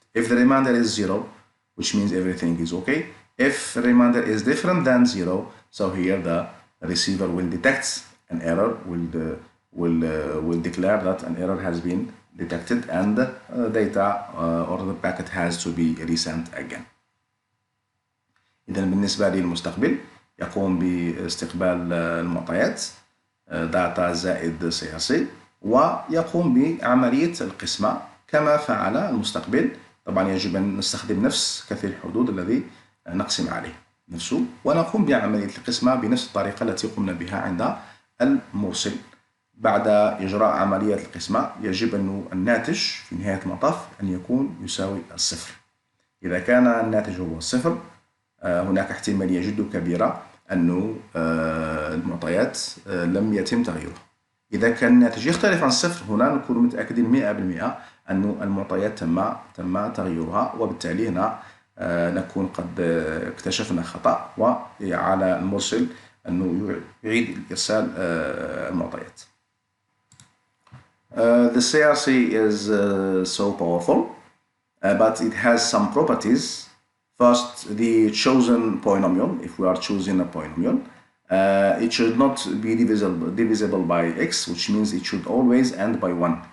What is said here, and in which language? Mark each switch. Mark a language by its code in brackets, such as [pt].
[en] If the remainder is 0, which means everything is okay. If the remainder is different than 0, so here the receiver will detect an error, will declare that an error has been detected and data or the packet has to be resent again. [ar] إذا بالنسبة للمستقبل يقوم باستقبال المعطيات داتا زائد CRC ويقوم بعملية القسمة كما فعل المستقبل. طبعا يجب أن نستخدم نفس كثير الحدود الذي نقسم عليه نفسه، ونقوم بعملية القسمة بنفس الطريقة التي قمنا بها عند المرسل. بعد إجراء عملية القسمة يجب أن الناتج في نهاية المطاف أن يكون يساوي الصفر. إذا كان الناتج هو الصفر هناك احتمالية جد كبيرة أن المعطيات لم يتم تغييرها. إذا كان الناتج يختلف عن الصفر هنا نكون متأكدين 100% أن المعطيات تم تغييرها، وبالتالي هنا نكون قد اكتشفنا خطأ وعلى المرسل أنه يعيد إرسال المعطيات. [en] The CRC is so powerful, but it has some properties. First, the chosen polynomial, if we are choosing a polynomial, it should not be divisible by x, which means it should always end by 1.